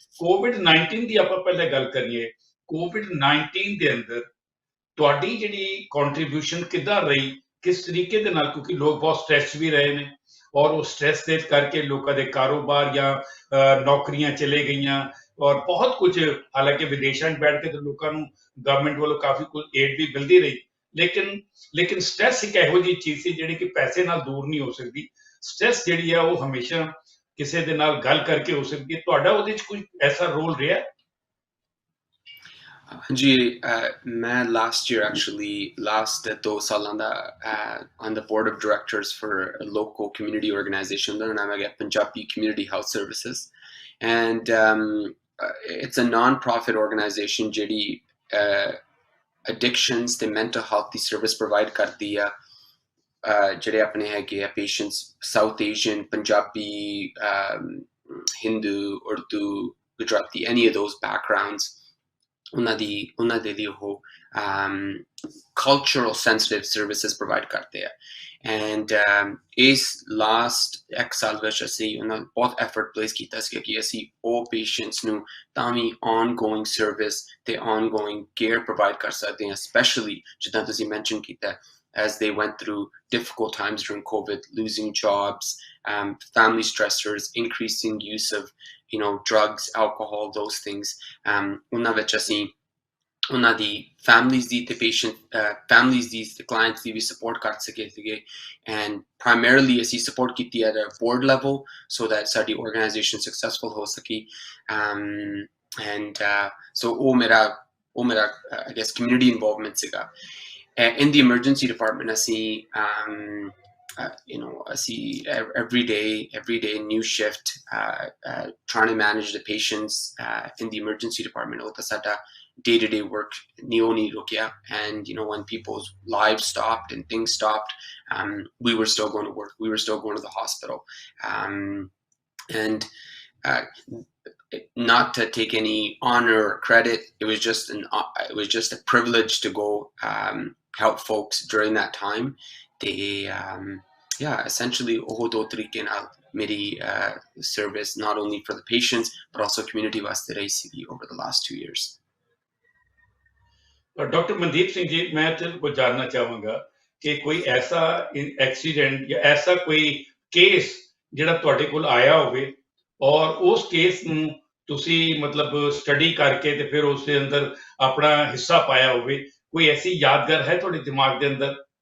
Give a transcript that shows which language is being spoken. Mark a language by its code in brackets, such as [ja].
[pa] COVID-19 ਦੀ ਆਪਾਂ ਪਹਿਲਾਂ ਗੱਲ ਕਰੀਏ, COVID-19 ਦੇ ਅੰਦਰ ਤੁਹਾਡੀ ਜਿਹੜੀ ਕੰਟਰੀਬਿਊਸ਼ਨ ਕਿੱਦਾਂ ਰਹੀ, ਕਿਸ ਤਰੀਕੇ ਦੇ ਨਾਲ, ਕਿਉਂਕਿ ਲੋਕ ਬਹੁਤ ਸਟ੍ਰੈਸ ਵੀ ਰਹੇ ਨੇ, ਔਰ ਉਹ ਸਟ੍ਰੈਸ ਦੇ ਕਰਕੇ ਲੋਕਾਂ ਦੇ ਕਾਰੋਬਾਰ ਜਾਂ ਨੌਕਰੀਆਂ ਚਲੇ ਗਈਆਂ, ਔਰ ਬਹੁਤ ਕੁਝ, ਹਾਲਾਂਕਿ ਵਿਦੇਸ਼ਾਂ 'ਚ ਬੈਠ ਕੇ ਤਾਂ ਲੋਕਾਂ ਨੂੰ ਗਵਰਨਮੈਂਟ ਵੱਲੋਂ ਕਾਫੀ ਕੁਝ ਏਡ ਵੀ ਮਿਲਦੀ ਰਹੀ, ਲੇਕਿਨ ਸਟ੍ਰੈਸ ਇੱਕ ਇਹੋ ਜਿਹੀ ਚੀਜ਼ ਸੀ ਜਿਹੜੀ ਕਿ ਪੈਸੇ ਨਾਲ ਦੂਰ ਨਹੀਂ ਹੋ ਸਕਦੀ। ਸਟ੍ਰੈਸ ਜਿਹੜੀ ਆ ਉਹ ਹਮੇਸ਼ਾ ਕਿਸੇ ਦੇ ਨਾਲ ਗੱਲ ਕਰਕੇ ਹੋ ਸਕਦੀ ਹੈ, ਤੁਹਾਡਾ ਉਹਦੇ 'ਚ ਕੋਈ ਐਸਾ ਰੋਲ ਰਿਹਾ? [hi] जी मैं [en] last year actually last 2 [hi] साल [en] on the board of directors for a local community organization [pa] ਦਾ ਨਾਮ ਹੈ [en] Punjabi Community Health Services, and it's a non-profit organization [pa] ਜਿਹੜੀ [en] addictions ਤੇ mental health ਦੀ service provide [pa] ਕਰਦੀ ਆ ਜਿਹੜੇ ਆਪਣੇ ਹੈਗੇ ਆ [en] patients South Asian, Punjabi, Hindu, Urdu, Gujarati, any of those backgrounds. [pa] ਉਹਨਾਂ ਦੇ ਲਈ ਉਹ [en] cultural sensitive services provide [pa] ਕਰਦੇ ਆ, [en] and ਇਸ last [pa] ਇੱਕ ਸਾਲ ਵਿੱਚ ਅਸੀਂ ਉਹਨਾਂ ਬਹੁਤ [en] effort place [pa] ਕੀਤਾ ਸੀ ਕਿ ਅਸੀਂ ਉਹ [en] patients [pa] ਨੂੰ ਤਾਂ ਵੀ [en] ongoing service ਤੇ ongoing care provide [pa] ਕਰ ਸਕਦੇ ਹਾਂ, [en] especially [pa] ਜਿੱਦਾਂ ਤੁਸੀਂ [en] mention ਕੀਤਾ as they went through difficult times during COVID, losing jobs, family stressors, increasing use of drugs, alcohol, those things. [pa] ਉਹਨਾਂ ਵਿੱਚ ਅਸੀਂ ਉਹਨਾਂ ਦੀ families ਦੀ ਤੇ families ਦੀ ਤੇ clients ਦੀ ਵੀ support ਕਰ ਸਕੇ ਸੀਗੇ, [en] and primarily [pa] ਅਸੀਂ support ਕੀਤੀ [en] at a board level so that [pa] ਸਾਡੀ organization successful ਹੋ ਸਕੀ, [en] and so [pa] ਉਹ ਮੇਰਾ [en] I guess community involvement [pa] ਸੀਗਾ. [en] In the emergency department, I see, I see every day new shift, trying to manage the patients in the emergency department. Day-to-day work, and when people's lives stopped and things stopped, we were still going to work. We were still going to the hospital, and not to take any honor or credit. It was just a privilege to go help folks during that time. They essentially [pa] ਉਹ ਦੋ ਤਰੀਕੇ ਨਾਲ ਮੇਰੀ [en] service not only for the patients but also community [pa] ਵਾਸਤੇ ਰਹੀ ਸੀਗੀ [en] over the last 2 years. [pa] Doctor Mandeep Singh ji, ਮੈਂ ਤੁਹਾਨੂੰ ਕੁਝ ਜਾਣਨਾ ਚਾਹਾਂਗਾ ਕਿ ਕੋਈ ਐਸਾ ਐਕਸੀਡੈਂਟ ਜਾਂ ਐਸਾ ਕੋਈ ਕੇਸ ਜਿਹੜਾ ਤੁਹਾਡੇ ਕੋਲ ਆਇਆ ਹੋਵੇ ਔਰ ਉਸ ਕੇਸ ਨੂੰ ਤੁਸੀਂ ਮਤਲਬ ਸਟੱਡੀ ਕਰਕੇ ਤੇ ਫਿਰ ਉਸ ਦੇ ਅੰਦਰ ਆਪਣਾ ਹਿੱਸਾ ਪਾਇਆ ਹੋਵੇ, ਕੋਈ ਐਸੀ ਯਾਦਗਾਰ ਹੈ ਤੁਹਾਡੇ ਦਿਮਾਗ ਦੇ ਅੰਦਰ?